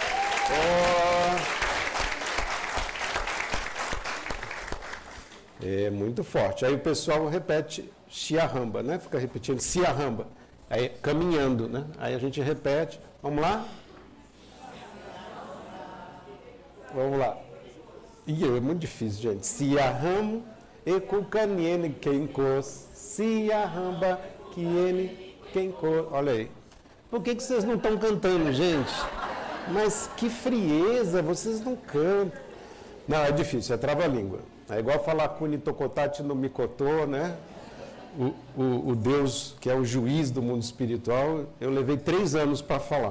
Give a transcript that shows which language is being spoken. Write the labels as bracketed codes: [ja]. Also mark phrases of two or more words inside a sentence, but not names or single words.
[pt] É muito forte. Aí o pessoal repete Ciarramba, né? Fica repetindo Ciarramba. Aí caminhando, né? Aí a gente repete. Vamos lá? Vamos lá. É muito difícil, gente. Ciarramo ekukaniene kenkos. Ciarramba kiene kenkos. Olha aí. Por que vocês não estão cantando, gente? Mas que frieza, vocês não cantam. Não, é difícil, é trava-língua. É igual falar Kuni Tokotati no Mikotô, né? O Deus que é o juiz do mundo espiritual, eu levei 3 anos para falar.